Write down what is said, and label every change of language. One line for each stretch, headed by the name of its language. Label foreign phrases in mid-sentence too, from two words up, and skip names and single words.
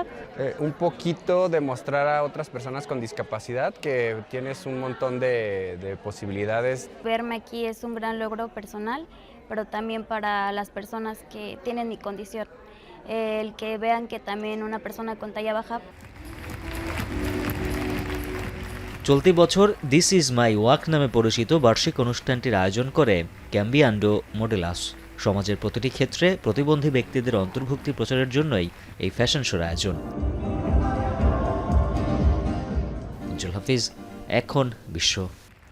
Spanish: Un poquito demostrar a otras personas con discapacidad que tienes un montón de posibilidades. Verme aquí es un gran logro personal, pero también para las personas que tienen mi condición. El que vean que también una persona con talla baja.
Bangla: চলতি বছর দিস ইজ মাই ওয়াক নামে পরিচিত বার্ষিক অনুষ্ঠানটির আয়োজন করে ক্যাম্বিয়ান্ডো মডেলাস। সমাজের প্রতিটি ক্ষেত্রে প্রতিবন্ধী ব্যক্তিদের অন্তর্ভুক্তি প্রচারের জন্যই এই ফ্যাশন শোর আয়োজন। উজ্জ্বল হাফিজ, এখন বিশ্ব।